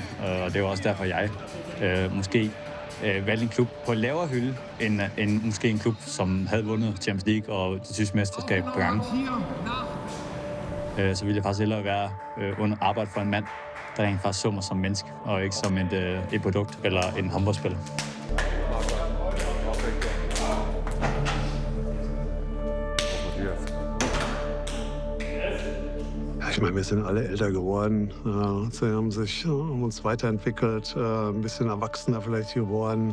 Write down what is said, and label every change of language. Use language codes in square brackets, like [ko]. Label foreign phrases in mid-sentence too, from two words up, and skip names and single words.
[da] Og det er også derfor, jeg måske valgte en klub på en lavere hylde, end måske en klub, som havde vundet Champions League og det tyske mesterskab på gange. Så ville jeg faktisk hellere være under arbejde for en mand, der rent faktisk så mig som menneske, og ikke som et produkt eller en håndboldspiller. [de] Ich meine, wir sind alle älter geworden. Sie haben uns weiterentwickelt, ein bisschen erwachsener vielleicht geworden.